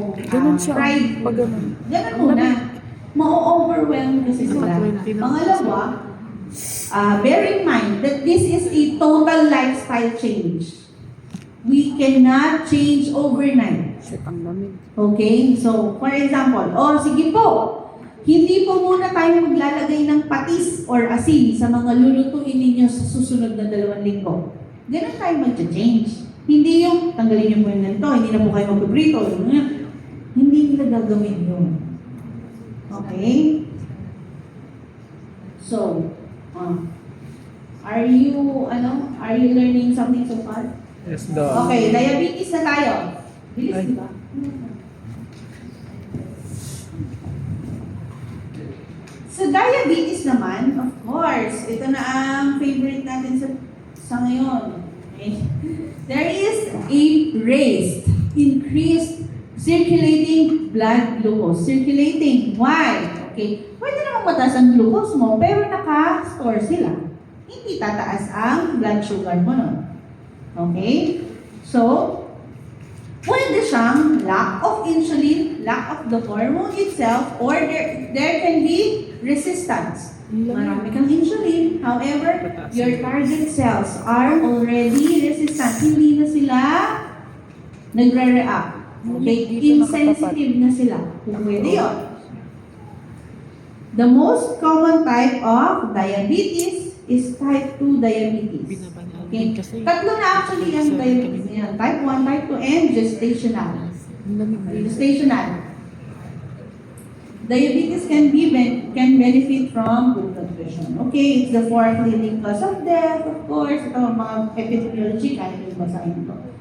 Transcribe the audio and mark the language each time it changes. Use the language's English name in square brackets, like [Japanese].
[Filipino] Ganun siya. [English] fried [Filipino] Pag [English] food. [Filipino] ganun. Ganun muna. ma-overwhelm kasi sila. Naka 20 na. [English] Pangalawa, bear in mind that this is a total lifestyle change. We cannot change overnight. [Filipino] Shit, ang lamig. [English] Okay? [Filipino] So, for example, sige po, hindi po muna tayo maglalagay ng patis or asin sa mga lulutuin ninyo sa susunod na 2 linggo. Ganun tayo mag-change. Hindi yung, tanggalin niyo po yung ganito, hindi na po kayo magpiprito. Hindi nila gagawin yun. Okay? [English] So, are you learning something so far? Yes, dog. [Filipino] Okay, diabetes na tayo. Bilis, Ay. di ba? Sa diabetes naman, of course, ito na ang favorite natin sa ngayon. [English] Okay? There is a increased circulating blood glucose. Circulating. Why? [Filipino] Okay. Pwede namang mataas ang glucose mo, pero naka-store sila. Hindi tataas ang blood sugar mo, no? Okay? [English] So, [Filipino] pwede siyang [English] lack of insulin, lack of the hormone itself, or there can be resistance. [Filipino] Marami kang insulin, [English] however, your target cells are already resistant. [Filipino] Hindi na sila nagre-react. Okay? Insensitive na sila. Pwede yun. [English] The most common type of diabetes is type 2 diabetes. Binabanaan Okay. [Filipino] kasi. Tatlo na actually ang diabetes niya. [English] Type 1, type 2, and gestational. [Filipino] Ang lamig. [English] Gestational. Diabetes can benefit from good nutrition. Okay, it's the 4th leading cause of death, of course. [Filipino] Ito ang mga epidemiology, kaya nyo basahin ito.